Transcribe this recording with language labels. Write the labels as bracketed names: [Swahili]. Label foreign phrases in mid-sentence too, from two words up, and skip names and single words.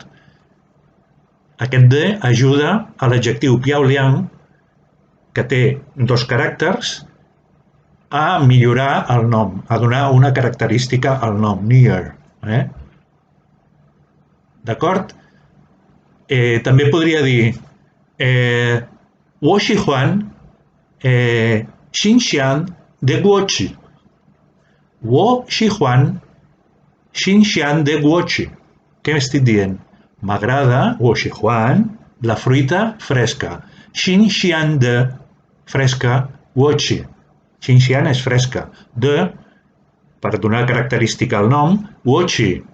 [Catalan] Aquest de ajuda a l'adjectiu piaoliang, que té 2 caràcters, a millorar el nom, a donar una característica al nom, nier. D'acord? També podria dir [Chinese] 我喜欢新鲜的果子. 我喜欢新鲜的果子. [Catalan] Què m'estic dient? M'agrada, [Chinese] 我喜欢, [Catalan] la fruita fresca. [Chinese] 新鲜的 [Catalan] fresca, [Chinese] 我吃. [Catalan] Xinxian és fresca. De, per donar característica al nom, [Chinese] 我吃.